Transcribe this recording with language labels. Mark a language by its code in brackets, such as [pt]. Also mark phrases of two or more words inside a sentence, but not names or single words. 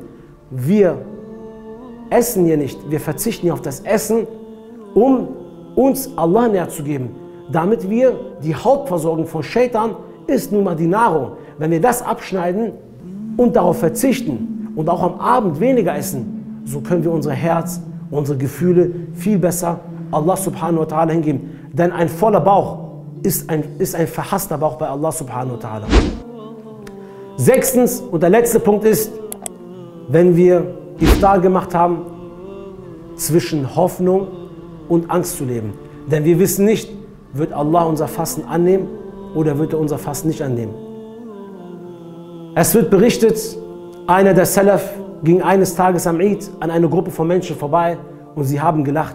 [de] Wir essen hier nicht, wir verzichten hier auf das Essen, um uns Allah näher zu geben. Damit wir, die Hauptversorgung von Shaitan ist nun mal die Nahrung. Wenn wir das abschneiden und darauf verzichten und auch am Abend weniger essen, so können wir unser Herz, unsere Gefühle viel besser Allah [ar] سبحانه وتعالى [de] hingeben. Denn ein voller Bauch ist ein verhasster Bauch bei Allah [ar] سبحانه وتعالى. [de] 6. und der letzte Punkt ist, wenn wir Iftar gemacht haben, zwischen Hoffnung und Angst zu leben. Denn wir wissen nicht, wird Allah unser Fasten annehmen oder wird er unser Fasten nicht annehmen. Es wird berichtet, einer der Salaf ging eines Tages am Eid an eine Gruppe von Menschen vorbei und sie haben gelacht.